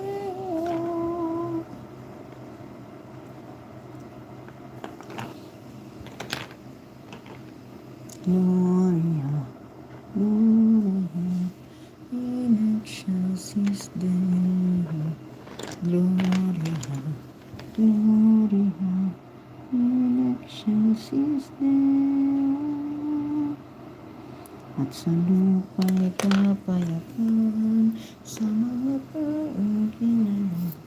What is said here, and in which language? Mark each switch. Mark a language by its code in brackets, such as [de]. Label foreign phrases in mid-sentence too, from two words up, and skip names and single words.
[la] Gloria, Gloria, in excelsis Deo. Gloria, Gloria, in excelsis Deo. [tl] At sa lupa'y kapayapaan sa mga taong kinalang.